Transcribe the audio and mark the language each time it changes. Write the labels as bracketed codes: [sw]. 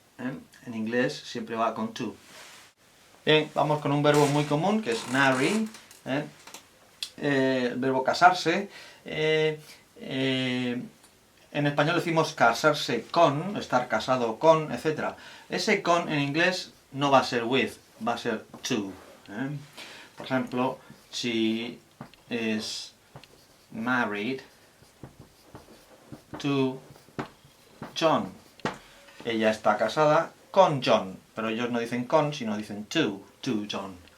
[es] En inglés siempre va con to. Bien, vamos con un verbo muy común que es marry. El verbo casarse. En español decimos casarse con, estar casado con, etc. Ese con en inglés no va a ser with, va a ser to. Por ejemplo, [en] she is married to John. [es] Ella está casada con John, pero ellos no dicen con, sino dicen to John.